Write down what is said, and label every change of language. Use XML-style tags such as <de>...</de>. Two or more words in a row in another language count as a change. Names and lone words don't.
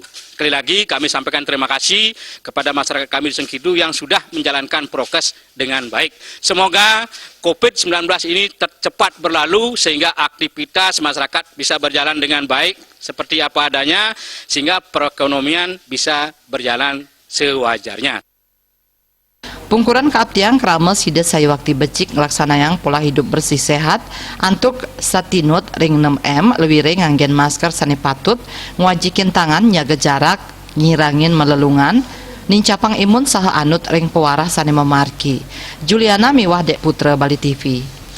<id>Sekali lagi kami sampaikan terima kasih kepada masyarakat kami di Sengkidu yang sudah menjalankan prokes dengan baik. Semoga COVID-19 ini cepat berlalu sehingga aktivitas masyarakat bisa berjalan dengan baik seperti apa adanya sehingga perekonomian bisa berjalan sewajarnya.</id> <ban>Pungkuran kaaptiang krama sida saya waktu becik ngelaksanayan</ban> <id>pola hidup bersih sehat</id> <ban>antuk satinut ring 6M lebih ring nganggen masker sani patut ngwajikin tangan nyaga jarak ngirangin melelungan nincapang imun saha anut ring pewarah sani memarki. Juliana Miwah Dek Putra Bali TV.</ban>